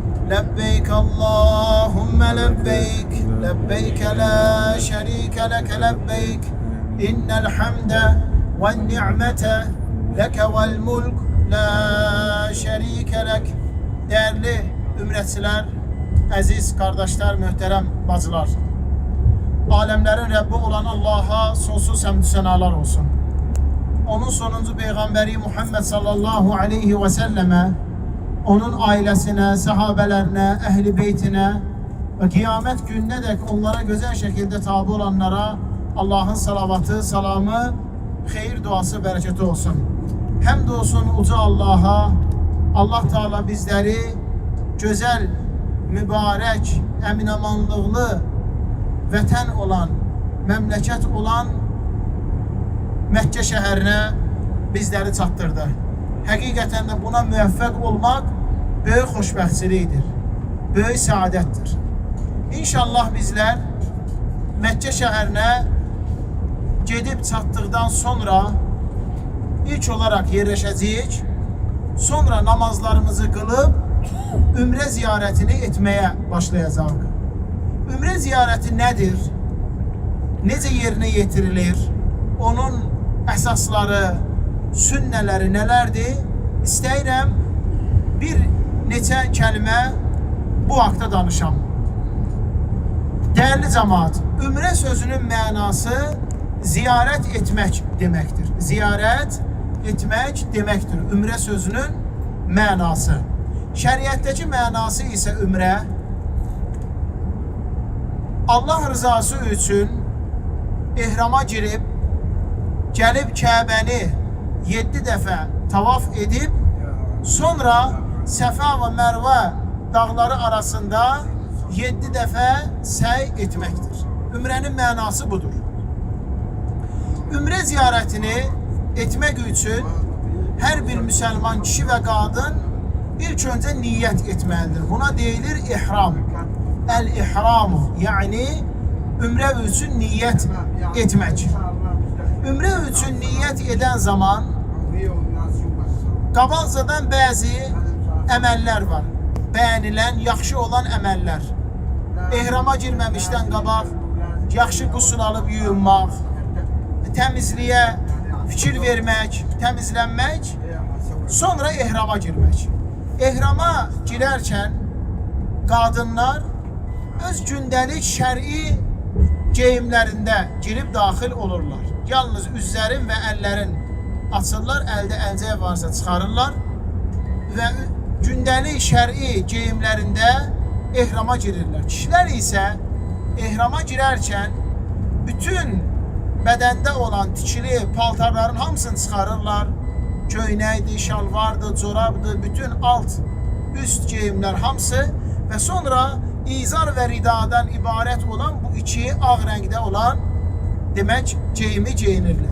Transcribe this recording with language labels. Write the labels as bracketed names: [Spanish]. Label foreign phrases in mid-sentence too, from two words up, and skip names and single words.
[Arabic] لبيك اللهم لبيك لبيك لا شريك لك لبيك إن الحمد والنعمة لك والملك لا شريك لك. [Turkish] Değerli ümretçiler, aziz kardeşler, muhterem bacılar. Alemlerin Rabbi olan Allah'a sonsuz hamdü senalar olsun. Onun sonuncu peygamberi Muhammed [Arabic] صلى الله عليه وسلم, [Turkish] onun ailesine, sahabelerine, ehli beytine ve kıyamet gününe dek onlara güzel şekilde tabi olanlara Allah'ın salavatı, salamı, hayır duası, bereketi olsun. Həmd olsun uca Allah'a. Allah Teala bizleri güzel, mübarek, [Azerbaijani] eminamanlıqlı vətən olan, memleket olan Məkkə şəhərinə bizleri çatdırdı. Həqiqətən də buna müvəffəq olmaq böyük xoşbəxtçilikdir, böyük saadətdir. İnşallah bizler Məkkə şəhərinə gedib çatdıqdan sonra [Turkish] İlk olarak yerleşeceğiz. Sonra namazlarımızı kılıp ümre ziyaretini etmeye başlayacağız. Ümre ziyareti nedir? Nece yerine getirilir? Onun esasları, sünneleri nelerdir? [Azerbaijani] İstəyirəm bir neçə kəlmə bu haqda danışam. [Turkish] Değerli cemaat, ümre sözünün mənası ziyaret etmek demektir. Ziyaret etmek demektir. Ümre sözünün mənası. [Azerbaijani] Şəriətdəki mənası ise ümre, Allah rızası üçün ihrama girib, gəlib Kəbəni 7 dəfə tavaf edib, sonra Səfa və Mərvə dağları arasında 7 dəfə səy etməkdir. Ümrənin mənası budur. [Turkish] Ümre ziyaretini etmek için her bir Müslüman kişi ve kadın ilk önce niyet etmelidir. [Azerbaijani] Buna deyilir ihram. [Turkish] El-ihramu yani ümre için niyet etmek. Ümre için niyet eden [Azerbaijani] zaman qabaqcadan bəzi əməllər var. Bəyənilən, yaxşı olan əməllər. İhrama girməmişdən qabaq yaxşı qusul alıb yuyunmaq, [Turkish] temizliğe fikir vermek, temizlenmek, sonra ihrama girmek. İhrama girerken kadınlar [Azerbaijani] öz gündəlik [Turkish] şer'i geyimlerinde girip dahil olurlar. Yalnız üzlerin ve ellerin açırlar, elde [Azerbaijani] əlcək varsa çıxarırlar [Turkish] ve gündəlik şer'i geyimlerinde ihrama girirler. Kişiler ise ihrama girerken bütün [Azerbaijani] bədəndə olan tikili paltarların hamısını çıxarırlar. [Turkish] Köynəkdir, şalvardır, corabdır, bütün alt, üst geyimler hamısı ve sonra izar ve ridadan ibaret olan bu iki ağ rəngdə olan demək geyimi geyinirlər.